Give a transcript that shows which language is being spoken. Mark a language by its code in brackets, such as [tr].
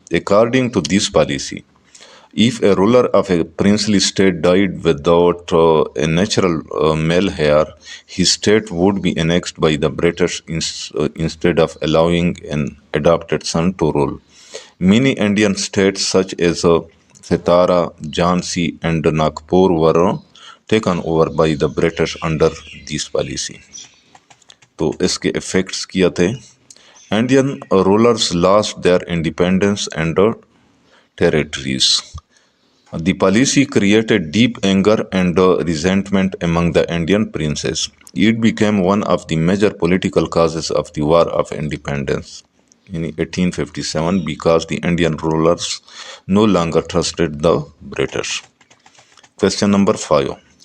[en] According to this policy, if a ruler of a princely state died without a natural male heir, his state would be annexed by the British instead of allowing an adopted son to rule. Many Indian states such as Satara, Jhansi and Nagpur were taken over by the British under this policy. [hi] तो इसके effects क्या थे? [en] Indian rulers lost their independence and territories. The policy created deep anger and resentment among the Indian princes. It became one of the major political causes of the War of Independence in 1857 because the Indian rulers no longer trusted the British. Question number 5.